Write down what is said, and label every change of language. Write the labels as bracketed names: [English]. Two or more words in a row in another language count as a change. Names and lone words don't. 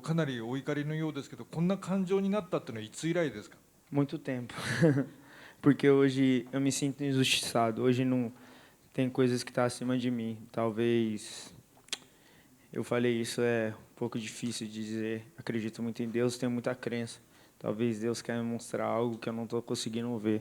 [Japanese] かなりお怒りのようですけど、こんな感情になったっていうのはいつ以来ですか？ [Portuguese] Muito tempo. Porque hoje eu me sinto injustiçado. Hoje não tem coisas que estão acima de mim. Talvez eu falei isso é um pouco difícil de dizer. Acredito muito em Deus, tenho muita crença. Talvez Deus quer me mostrar algo que eu não estou conseguindo ver.